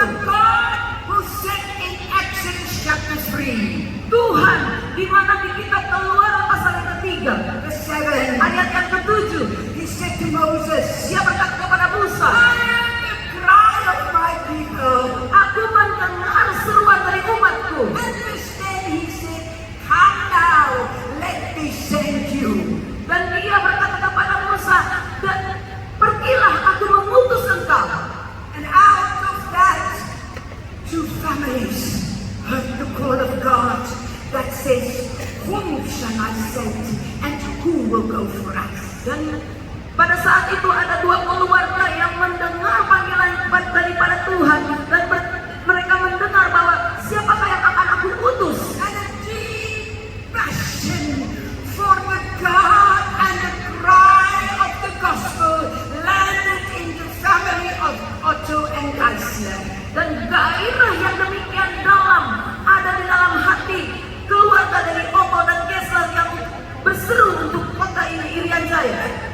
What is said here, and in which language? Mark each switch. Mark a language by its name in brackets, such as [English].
[English] the God who said in Exodus chapter 3, [Indonesian] Tuhan, di mana di kitab Keluaran pasal yang ketiga, [English] verse 7, [Indonesian] ayat yang ketujuh, [English] he said to Moses, [Indonesian] Dia berkata kepada Musa, [English] I am the cry of my people. [Indonesian] Aku mendengar seruan dari umatku. [English] And then he said, come now, let me send you. [Indonesian] Dan Dia berkata kepada Musa, dan pergilah aku mengutus engkau. [English] And out of that, 2 families heard the call of God that says, whom shall I send and who will go for us? [Indonesian] Dan pada saat itu ada 2 keluarga yang mendengar panggilan daripada Tuhan dan mereka mendengar bahwa siapakah yang akan aku utus. [English] And a deep passion for the God and the cry of the gospel landed in the family of Otto and Geisler. [Indonesian] Dan gairah yang demikian dalam ada di dalam hati keluarga dari Otto dan Geisler yang berseru untuk kota ini, Irian Jaya.